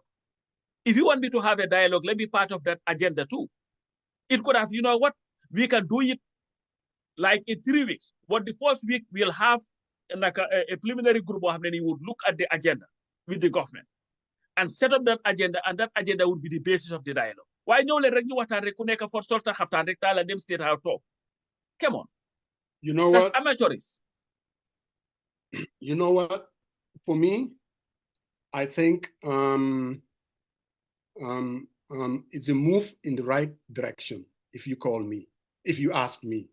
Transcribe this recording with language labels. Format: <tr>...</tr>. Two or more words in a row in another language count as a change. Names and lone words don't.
<en>If you want me to have a dialogue, let me be part of that agenda too. It could have, we can do it like in 3 weeks. But the first week, we'll have like a preliminary group of who would look at the agenda with the government and set up that agenda, and that agenda would be the basis of the dialogue. Why no</en> <wo>le rek ñu waxtaan rek ku nekk for solta xaftaan rek taala dem</wo> <en>state house talk. Come on. You know That's what? Amateurs. You know what? For me, I think it's a move in the right direction, if you call me, if you ask me.</en>